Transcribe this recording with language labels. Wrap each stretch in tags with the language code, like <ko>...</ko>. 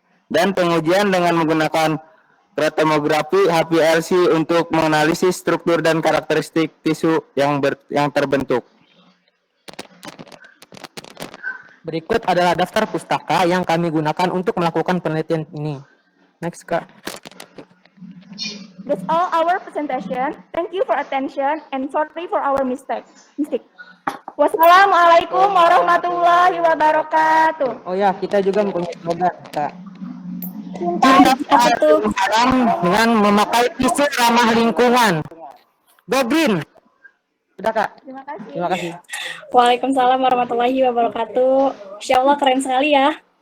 <id>Dan pengujian dengan menggunakan kromografi HPLC untuk menganalisis struktur dan karakteristik tisu yang terbentuk. Berikut adalah daftar pustaka yang kami gunakan untuk melakukan penelitian ini.</id> <en>Next, Kak. That's all our presentation. Thank you for attention and sorry for our mistake.</en> <ar>Wassalamualaikum warahmatullahi wabarakatuh.</ar> <id>Oh ya, kita juga mempunyai slogan, Kak. Apa tuh? Sekarang dengan memakai tisu ramah lingkungan.</id> <en>Go green.</en> <id>Sudah, Kak. Terima kasih. Terima kasih.</id> <ar>Waalaikumsalam warahmatullahi wabarakatuh. Insya Allah</ar> <id>keren sekali ya.</id>